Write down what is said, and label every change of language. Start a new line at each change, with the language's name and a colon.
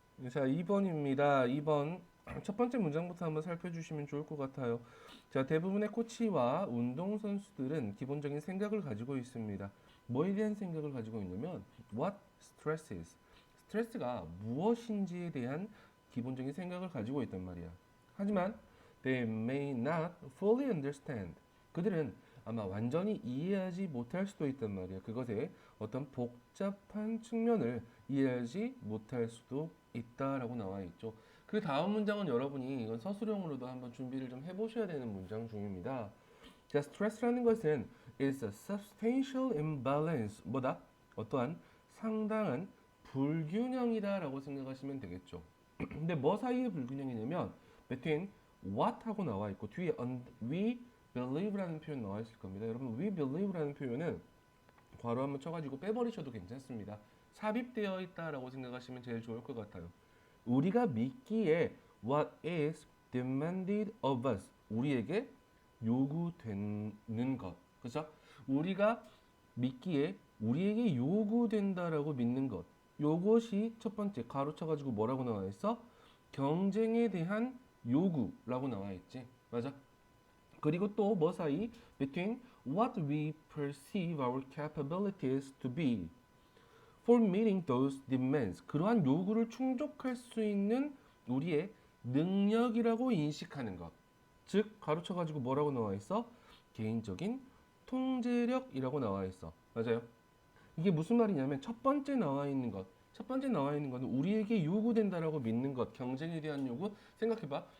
Korean: 자, 2번입니다. 2번. 첫 번째 문장부터 한번 살펴주시면 좋을 것 같아요. 자, 대부분의 코치와 운동선수들은 기본적인 생각을 가지고 있습니다. 뭐에 대한 생각을 가지고 있냐면
English: what stress is.
Korean: 스트레스가 무엇인지에 대한 기본적인 생각을 가지고 있단 말이야. 하지만
English: they may not fully understand.
Korean: 그들은 아마 완전히 이해하지 못할 수도 있단 말이야. 그것의 어떤 복잡한 측면을 이해하지 못할 수도 있다라고 나와 있죠. 그 다음 문장은 여러분이 이건 서술형으로도 한번 준비를 좀 해보셔야 되는 문장 중입니다. 자, 스트레스라는 것은
English: is a substantial imbalance.
Korean: 뭐다? 어떠한 상당한 불균형이다라고 생각하시면 되겠죠. 근데 뭐 사이의 불균형이냐면
English: between what
Korean: 하고 나와 있고 뒤에
English: we believe
Korean: 라는 표현 나와 있을 겁니다. 여러분,
English: we believe
Korean: 라는 표현은 괄호 한번 쳐가지고 빼버리셔도 괜찮습니다. 삽입되어 있다라고 생각하시면 제일 좋을 것 같아요. 우리가 믿기에
English: what is demanded of us.
Korean: 우리에게 요구되는 것. 그죠? 우리가 믿기에 우리에게 요구된다라고 믿는 것. 요것이 첫 번째 가로 쳐가지고 뭐라고 나와 있어? 경쟁에 대한 요구라고 나와 있지. 맞아? 그리고 또 뭐 사이?
English: Between what we perceive our capabilities to be for meeting those demands.
Korean: 그러한 요구를 충족할 수 있는 우리의 능력이라고 인식하는 것. 즉 가로쳐가지고 뭐라고 나와 있어? 개인적인 통제력이라고 나와 있어. 맞아요? 이게 무슨 말이냐면 첫 번째 나와 있는 것. 첫 번째 나와 있는 것은 우리에게 요구된다라고 믿는 것. 경쟁에 대한 요구. 생각해봐.